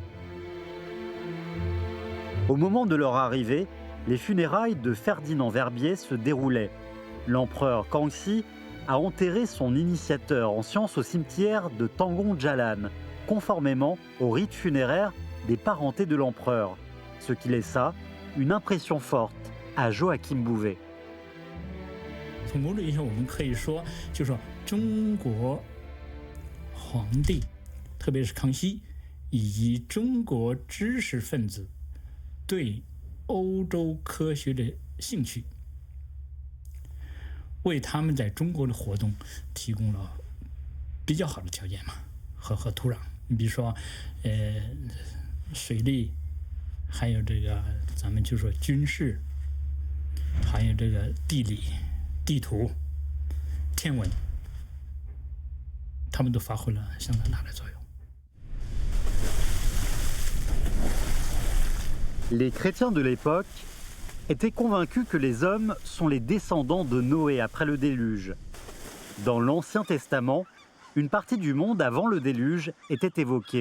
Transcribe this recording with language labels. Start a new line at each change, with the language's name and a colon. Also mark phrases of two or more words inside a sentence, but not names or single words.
French: Au moment de leur arrivée, les funérailles de Ferdinand Verbier se déroulaient. L'empereur Kangxi a enterré son initiateur en sciences au cimetière de Tangon Jalan, conformément au rite funéraire des parentés de l'empereur, ce qui laissa une impression forte à Joachim Bouvet.
Chinese: 从某种意义上，我们可以说，就是说中国皇帝，特别是康熙，以及中国知识分子对欧洲科学的兴趣，为他们在中国的活动提供了比较好的条件嘛，和土壤。你比如说，水利，还有这个咱们就说军事，还有这个地理、地图、天文，他们都发挥了相当大的作用。
French: Les chrétiens de l'époque étaient convaincus que les hommes sont les descendants de Noé après le déluge. Dans l'Ancien Testament, une partie du monde avant le déluge était évoquée.